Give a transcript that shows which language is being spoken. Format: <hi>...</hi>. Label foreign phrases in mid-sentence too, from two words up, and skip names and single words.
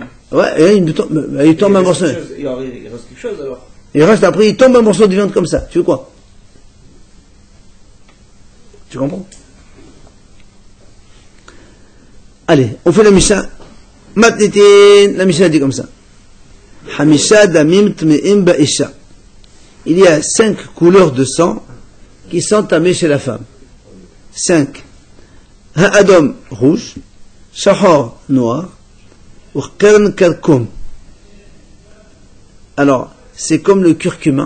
<fr>Ouais, et il tombe un morceau. Il reste quelque chose alors. Il reste après, il tombe un morceau de viande comme ça. Tu veux quoi? Tu comprends? Allez, on fait la Mishnah. Matnitin, la Mishnah dit comme ça.</fr> <he>חמישה דמים טמאים באשה.</he> <fr>Il y a 5 couleurs de sang qui sont tamées chez la femme. 5. Ha'adam, rouge. Shahor, noir. Ou</fr> <he>קרן כרכום.</he> <fr>Alors, c'est comme le curcuma.</fr>